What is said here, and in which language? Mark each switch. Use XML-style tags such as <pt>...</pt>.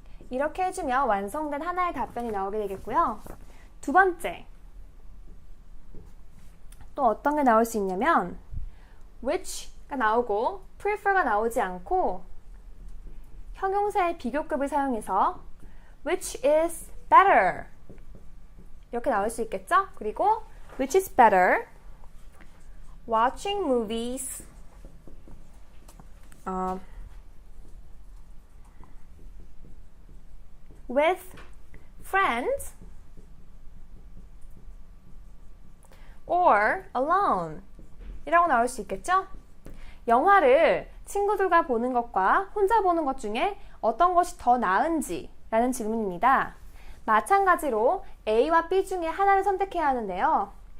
<ko>이렇게 해주면 완성된 하나의 답변이 나오게 되겠고요. 두 번째, 또 어떤 게 나올 수 있냐면 which가 나오고 prefer가 나오지 않고 형용사의 비교급을 사용해서</ko> <en>which is better</en> <ko>이렇게 나올 수 있겠죠? 그리고</ko> <en>which is better watching movies with friends or alone</en> <ko>이라고 나올 수 있겠죠? 영화를 친구들과 보는 것과 혼자 보는 것 중에 어떤 것이 더 나은지 라는 질문입니다. 마찬가지로 A와 B 중에 하나를 선택해야 하는데요.</ko>